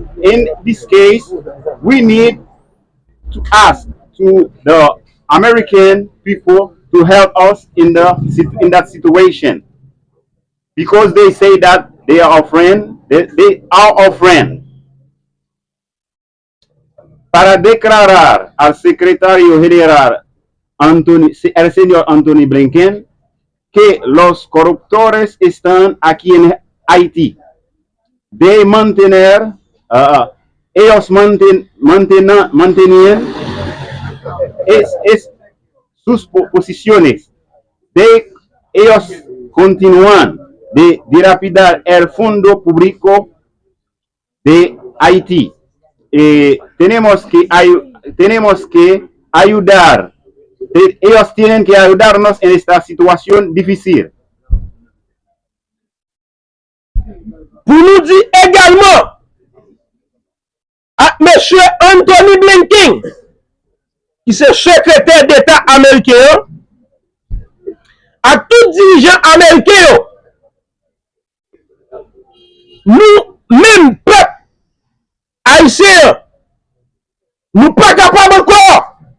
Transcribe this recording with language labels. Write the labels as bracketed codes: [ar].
[en] In this case, we need to ask to the American people to help us in that situation, because they say that they are our friend. They are our friend. [es] Para declarar al secretario general el señor Anthony Blinken que los corruptores están aquí en Haití. De mantener, ellos mantenían sus posiciones. Ellos continúan de dilapidar el fondo público de Haití. Tenemos que ayudar. Ellos tienen que ayudarnos en esta situación difícil. [fr] Pour nous dire également à M. Anthony Blinken, qui est secrétaire d'État américain, à tout dirigeant américain, nous, même peuple haïtien, nous pas capables encore.